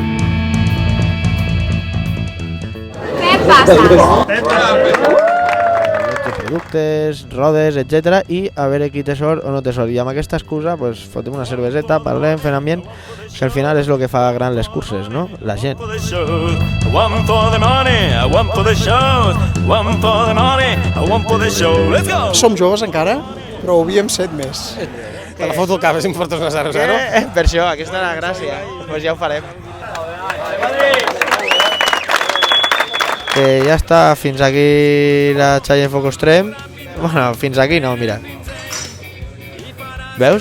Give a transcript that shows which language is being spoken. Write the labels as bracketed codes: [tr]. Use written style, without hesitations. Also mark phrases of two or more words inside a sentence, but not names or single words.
[ca] Què passa? Productes, rodes, etc. I a veure qui té sort o no té sort. I amb aquesta excusa, pues, fotem una cerveseta, parlem, fem ambient, que al final és el que fa gran les curses, no? La gent. [en] One for the money, one for the show, one for the money, one for the show. Let's go! [ca] Som joves encara, però ho havíem set més. Te la foto al cap, si em portes una 0-0. Per això, aquesta és la gràcia. Pues ja ho farem. Que ja està, fins aquí la Challenge Focus Trem. Bueno, fins aquí no, mira. Veus?